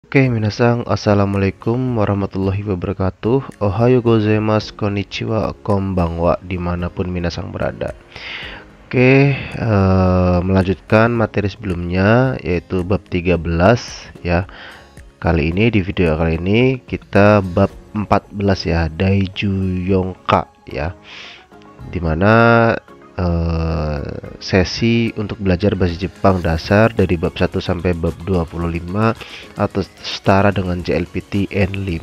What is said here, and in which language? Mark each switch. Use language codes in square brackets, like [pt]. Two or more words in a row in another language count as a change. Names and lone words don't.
[ar] Oke, minasang, السلام عليكم ورحمة الله وبركاته. [ja] おはようございます、こんにちは、こんばんは, [id] dimanapun minasang berada. Oke, melanjutkan materi sebelumnya, yaitu bab 13 ya. Kali ini, di video kali ini, kita bab 14 ya, Daiju Yonka ya. Dimana sesi untuk belajar bahasa Jepang dasar dari bab 1 sampai bab 25 atau setara dengan JLPT N5.